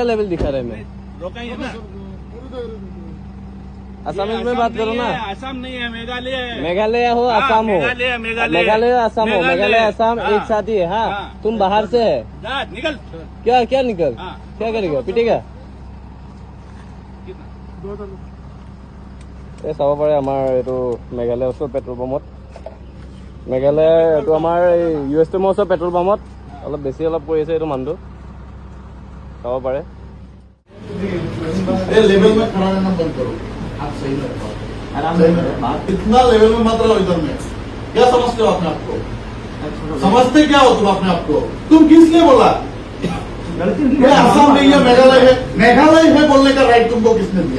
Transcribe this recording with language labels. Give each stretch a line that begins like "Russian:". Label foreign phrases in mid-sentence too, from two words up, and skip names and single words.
Hindi: लेवल दिखा रहा है? मैं रोका ही है ना। असम में बात करो ना। असम नहीं है, मेघालय है। मेघालय हो, असम हो, मेघालय असम हो, मेघालय असम एक साथ ही है। हाँ, तुम बाहर से है। निकल। क्या निकल? क्या करेगा? पिटेगा?
Assamese: এই চাব পাৰে আমাৰ এইটো মেঘালয় ওচৰ
English: petrol pump,
Assamese: মেঘালয় এইটো আমাৰ এই USTM ওচৰ
English: petrol pump
Assamese: অলপ বেছি অলপ পৰি আছে এইটো মানুহটো, চাব পাৰে।
Hindi: लेवल में खड़ा रहना बंद करो, आप सही में रखो, आराम से इतना लेवल में मत रहो इधर में। क्या समझते हो अपने आप को? समझते क्या हो तुम अपने आप को? तुम किस लिए बोला? असम नहीं है, मेघालय है बोलने का राइट तुमको किसने दिया?